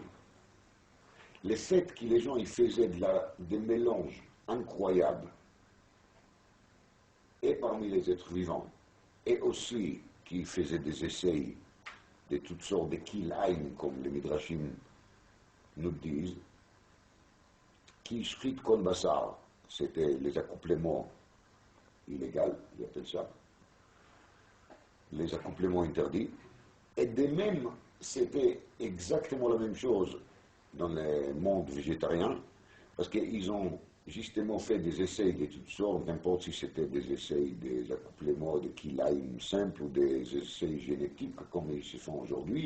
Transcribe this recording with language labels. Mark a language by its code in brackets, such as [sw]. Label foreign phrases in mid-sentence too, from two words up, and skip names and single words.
[fr] Le fait que les gens ils faisaient des mélanges incroyables, et parmi les êtres vivants, et aussi qui faisaient des essais de toutes sortes de kilaim, comme les Midrashim nous disent, [he] כי השחית כל בשר, [fr] c'était les accouplements illégaux, ils appellent ça, les accouplements interdits, et de même, c'était exactement la même chose dans le monde végétarien, parce qu'ils ont justement fait des essais de toutes sortes, n'importe si c'était des essais, des accouplements de kilaim simples ou des essais génétiques comme ils se font aujourd'hui.